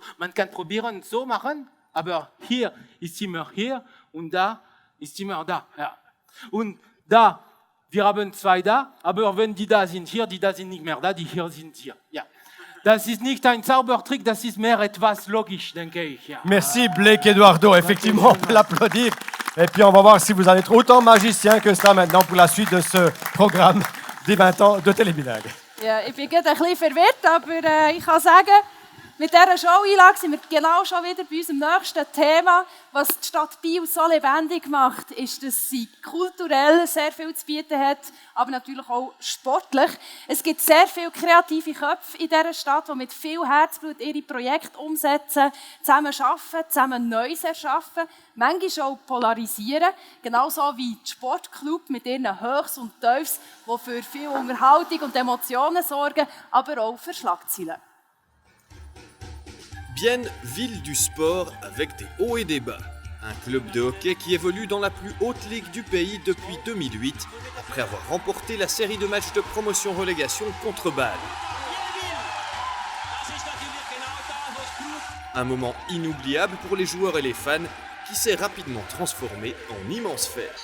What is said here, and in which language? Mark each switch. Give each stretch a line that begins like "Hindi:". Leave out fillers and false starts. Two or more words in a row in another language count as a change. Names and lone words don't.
German: Man kann probieren, so machen, aber hier ist immer hier und da ist immer da. Ja. Und da, wir haben zwei da, aber wenn die da sind hier, die da sind nicht mehr da, die hier sind hier. Ja. Das ist nicht ein Zaubertrick, das ist mehr etwas logisch, denke ich. Ja.
French: Merci Blake Eduardo, effectivement, on peut l'applaudir. Et puis on va voir si vous allez être autant magicien que cela maintenant pour la suite de ce programme des 20 ans de Télébilingue.
German: Ja, ich bin gerade ein bisschen verwirrt, aber ich kann sagen, mit dieser Show-Einlage sind wir genau schon wieder bei unserem nächsten Thema. Was die Stadt Biel so lebendig macht, ist, dass sie kulturell sehr viel zu bieten hat, aber natürlich auch sportlich. Es gibt sehr viele kreative Köpfe in dieser Stadt, die mit viel Herzblut ihre Projekte umsetzen, zusammen arbeiten, zusammen Neues erschaffen, manchmal auch polarisieren, genauso wie die Sportclub mit ihren Höchst und Tiefs, die für viel Unterhaltung und Emotionen sorgen, aber auch für Schlagzeilen.
French: Bienne, ville du sport avec des hauts et des bas. Un club de hockey qui évolue dans la plus haute ligue du pays depuis 2008, après avoir remporté la série de matchs de promotion-relégation contre Bâle. Un moment inoubliable pour les joueurs et les fans, qui s'est rapidement transformé en immense fête.